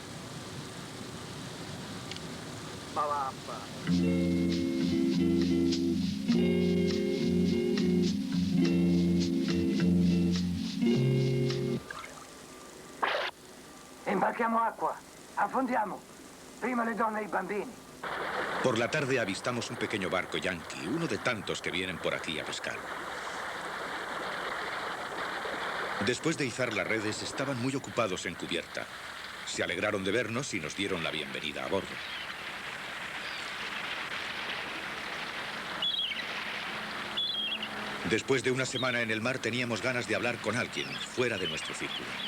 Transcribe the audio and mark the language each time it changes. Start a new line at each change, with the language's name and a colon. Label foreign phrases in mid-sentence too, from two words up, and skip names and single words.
Italian: Ma vaffa. Imbarchiamo acqua. Affondiamo. Prima le donne e i bambini.
Spanish: Por la tarde avistamos un pequeño barco yankee, uno de tantos que vienen por aquí a pescar. Después de izar las redes, estaban muy ocupados en cubierta. Se alegraron de vernos y nos dieron la bienvenida a bordo. Después de una semana en el mar, teníamos ganas de hablar con alguien fuera de nuestro círculo.